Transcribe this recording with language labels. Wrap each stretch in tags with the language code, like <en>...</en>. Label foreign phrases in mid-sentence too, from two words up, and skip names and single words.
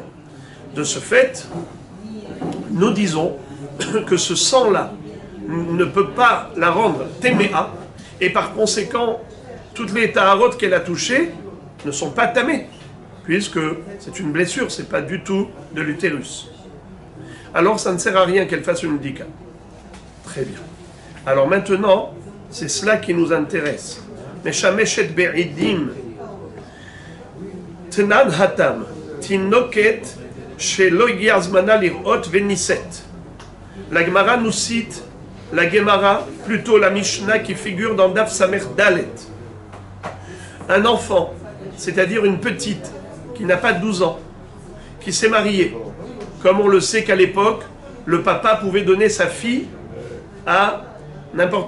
<fr>De ce fait, nous disons que ce sang-là ne peut pas la rendre téméa, et par conséquent, toutes les taharot qu'elle a touchées ne sont pas tamées, puisque c'est une blessure, c'est pas du tout de l'utérus. Alors ça ne sert à rien qu'elle fasse une bdika. Très bien. Alors maintenant, c'est cela qui nous intéresse.</fr> <he>משמשת בעדים תנן התם תינוקת שלא הגיע זמנה לראות וניסת.</he> <fr>La Gemara nous cite la Gemara, plutôt la Mishnah qui figure dans Daf Samer Dalet. Un enfant, c'est-à-dire une petite, qui n'a pas 12 ans, qui s'est mariée. Comme on le sait qu'à l'époque, le papa pouvait donner sa fille à n'importe...</fr>